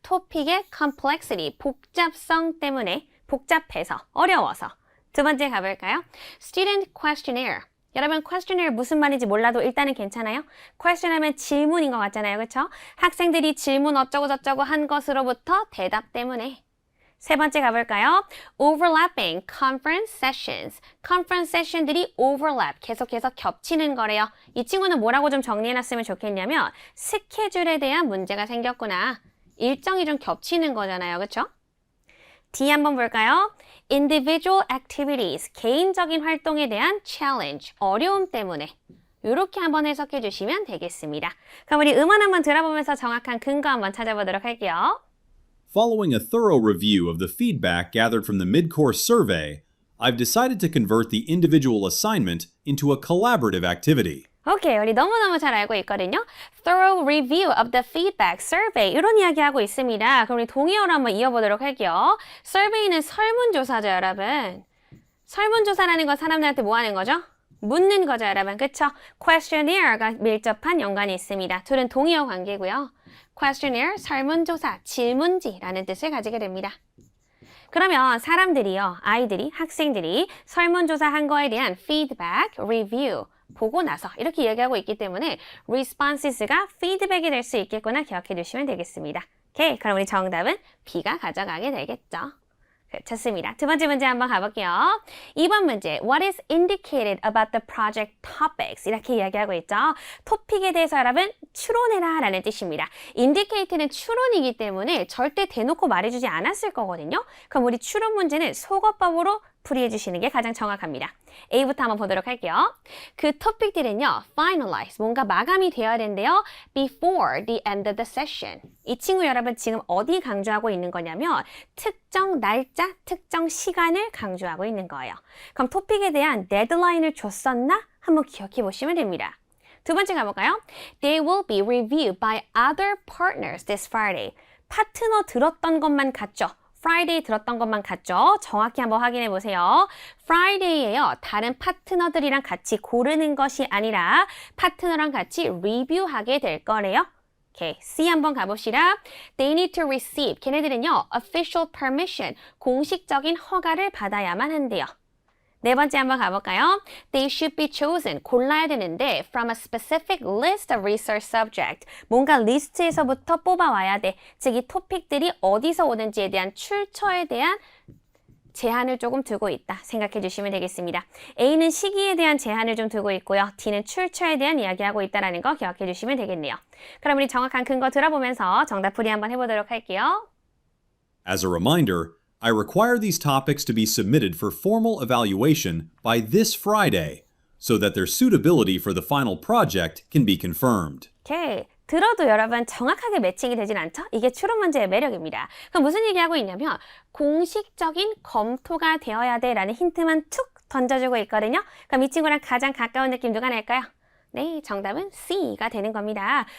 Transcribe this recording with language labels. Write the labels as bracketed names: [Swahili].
[Korean] 토픽의 complexity, 복잡성 때문에 복잡해서, 어려워서. 두 번째 가볼까요? Student questionnaire. 여러분, questionnaire 무슨 말인지 몰라도 일단은 괜찮아요? question 하면 질문인 것 같잖아요. 그렇죠? 학생들이 질문 어쩌고 저쩌고 한 것으로부터 대답 때문에. 세 번째 가볼까요? [English] overlapping conference sessions. [Korean] conference session들이 overlap, 계속해서 겹치는 거래요. 이 친구는 뭐라고 좀 정리해놨으면 좋겠냐면 스케줄에 대한 문제가 생겼구나. 일정이 좀 겹치는 거잖아요. 그렇죠? D 한번 볼까요? Individual activities, 개인적인 활동에 대한 challenge, 어려움 때문에. 이렇게 한번 해석해 주시면 되겠습니다. 그럼 우리 음원 한번 들어보면서 정확한 근거 한번 찾아보도록 할게요. [English] Following a thorough review of the feedback gathered from the mid-course survey, I've decided to convert the individual assignment into a collaborative activity. [Korean] 오케이, 우리 너무너무 잘 알고 있거든요. [English] Thorough review of the feedback survey. [Korean] 이런 이야기 하고 있습니다. 그럼 우리 동의어로 한번 이어보도록 할게요. survey는 설문조사죠, 여러분. 설문조사라는 건 사람들한테 뭐 하는 거죠? 묻는 거죠, 여러분. 그쵸? Questionnaire가 밀접한 연관이 있습니다. 둘은 동의어 관계고요. Questionnaire, 설문조사, 질문지라는 뜻을 가지게 됩니다. 그러면 사람들이요, 아이들이, 학생들이 설문조사한 거에 대한 feedback, review, 보고 나서 이렇게 얘기하고 있기 때문에 responses가 feedback이 될 수 있겠구나 기억해 주시면 되겠습니다. 오케이, 그럼 우리 정답은 B가 가져가게 되겠죠. 좋습니다. 두 번째 문제 한번 가볼게요. 2번 문제. [English] What is indicated about the project topics? [Korean] 이렇게 이야기하고 있죠. 토픽에 대해서 여러분 추론해라 라는 뜻입니다. indicate는 추론이기 때문에 절대 대놓고 말해주지 않았을 거거든요. 그럼 우리 추론 문제는 속어법으로 풀이해 주시는 게 가장 정확합니다. A부터 한번 보도록 할게요. 그 토픽들은요, finalize, 뭔가 마감이 되어야 된대요. [English] before the end of the session. [Korean] 이 친구 여러분 지금 어디 강조하고 있는 거냐면 특정 날짜, 특정 시간을 강조하고 있는 거예요. 그럼 토픽에 대한 데드라인을 줬었나? 한번 기억해 보시면 됩니다. 두 번째 가볼까요? [English] They will be reviewed by other partners this Friday. [Korean] 파트너 들었던 것만 같죠? Friday 들었던 것만 같죠? 정확히 한번 확인해 보세요. Friday예요. 다른 파트너들이랑 같이 고르는 것이 아니라 파트너랑 같이 리뷰하게 될 거래요. 오케이, C 한번 가봅시다. [English] They need to receive. [Korean] 걔네들은요, official permission, 공식적인 허가를 받아야만 한대요. 네 번째 한번 가볼까요? They should be chosen. [English] 골라야 되는데 from a specific list of research subject. [Korean] 뭔가 리스트에서부터 뽑아와야 돼. 즉, 이 토픽들이 어디서 오는지에 대한 출처에 대한 제한을 조금 두고 있다. 생각해 주시면 되겠습니다. A는 시기에 대한 제한을 좀 두고 있고요. D는 출처에 대한 이야기하고 있다는 거 기억해 주시면 되겠네요. 그럼 우리 정확한 근거 들어보면서 정답 풀이 한번 해보도록 할게요. [English] As a reminder, I require these topics to be submitted for formal evaluation by this Friday so that their suitability for the final project can be confirmed. [Korean] 오케이. 들어도 여러분 정확하게 매칭이 되진 않죠? 이게 추론 문제의 매력입니다. 그럼 무슨 얘기하고 있냐면 공식적인 검토가 되어야 돼 라는 힌트만 툭 던져주고 있거든요. 그럼 이 친구랑 가장 가까운 느낌 누가 날까요? 네, 정답은 C가 되는 겁니다.